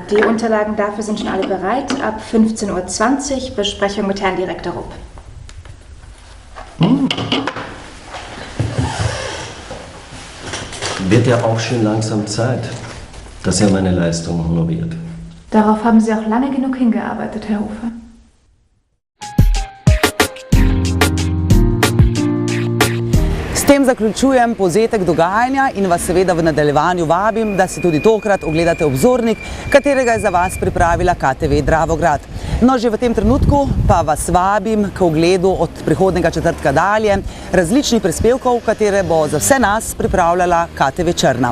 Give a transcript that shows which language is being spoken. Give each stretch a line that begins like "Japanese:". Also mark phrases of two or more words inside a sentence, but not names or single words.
German: Die Unterlagen dafür sind schon alle bereit. Ab 15:20 Uhr Besprechung mit Herrn Direktor Rupp. Wird ja auch schon langsam Zeit, dass er meine Leistung honoriert. Darauf haben Sie auch lange genug hingearbeitet, Herr Hofer.
Slovenian: S tem zaključujem povzetek dogajanja in vas seveda v nadaljevanju vabim, da si tudi tokrat ogledate obzornik, katerega je za vas pripravila KTV Dravograd. No, že v tem trenutku pa vas vabim k ogledu od prihodnega četrtka dalje različnih prispevkov, katere bo za vse nas pripravljala KTV Črna.